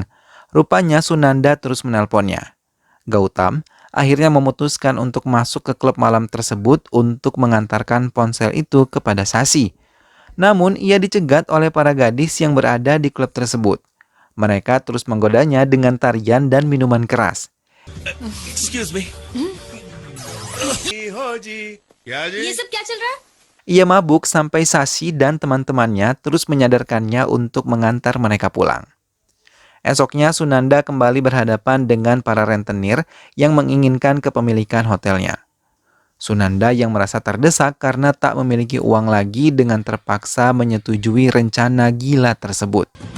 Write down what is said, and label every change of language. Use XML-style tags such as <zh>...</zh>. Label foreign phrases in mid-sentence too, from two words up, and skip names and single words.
<id>Rupanya Sunanda terus menelponnya. Gautam akhirnya memutuskan untuk masuk ke klub malam tersebut untuk mengantarkan ponsel itu kepada Sasi. Namun ia dicegat oleh para gadis yang berada di klub tersebut. Mereka terus menggodanya dengan tarian dan minuman keras.</id> <en>Excuse me.</en> <hi>ये सब क्या चल रहा है?</hi> <id>Ia mabuk sampai Sasi dan teman-temannya terus menyadarkannya untuk mengantar mereka pulang. Esoknya Sunanda kembali berhadapan dengan para rentenir yang menginginkan kepemilikan hotelnya. Sunanda yang merasa terdesak karena tak memiliki uang lagi dengan terpaksa menyetujui rencana gila tersebut.</id>